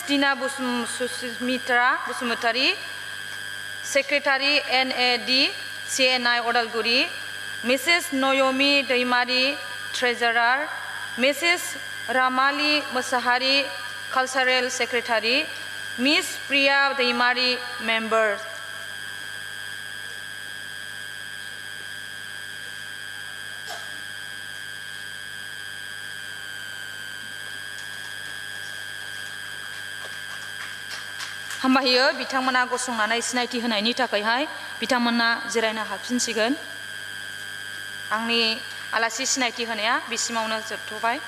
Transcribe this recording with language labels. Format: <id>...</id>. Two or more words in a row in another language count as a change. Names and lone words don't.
<en>Dina Susmitra Busumutari, Secretary NAD CNI Odalguri, Mrs. Noyomi Daimari, Treasurer, Mrs. Ramali Musahari, Cultural Secretary, Miss Priya Daimari, Member.</en> <brx>हामबायो बिथांमोना गसंनानै सिनायथि होनायनि थाखायहाय बिथांमोना जिरायनो हाफिनसिगोन आंनि आलासि सिनायथि होनाया बिसिमावनो जोबथ'बाय</brx>